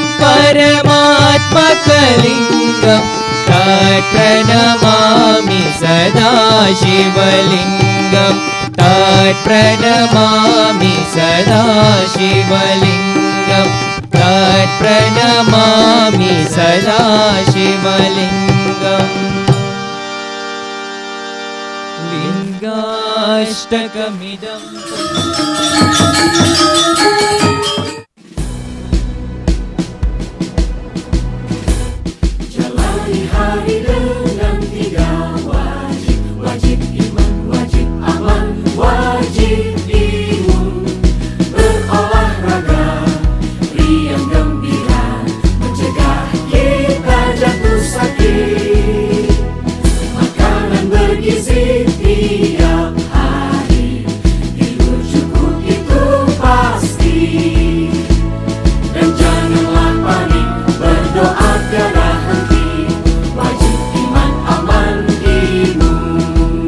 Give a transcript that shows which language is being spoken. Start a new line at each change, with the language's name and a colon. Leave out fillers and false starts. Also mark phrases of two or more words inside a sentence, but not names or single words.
Sanskrit: परमात्मकलिङ्गं तत्प्रणमामि सदा शिवलिङ्गं तत्प्रणमामि सदा शिवलिङ्गं तत्प्रणमामि सदा शिवलिङ्गम् लिङ्गाष्टकमिदं
Indonesian: jalani hari dengan 3 wajib, wajib iman, wajib aman, wajib imun, berolahraga riang gembira, mencegah kita jatuh sakit, makanan bergizi tiap hari, tidur cukup itu pasti, dan janganlah panik, berdoa tiada henti, wajib iman aman imun.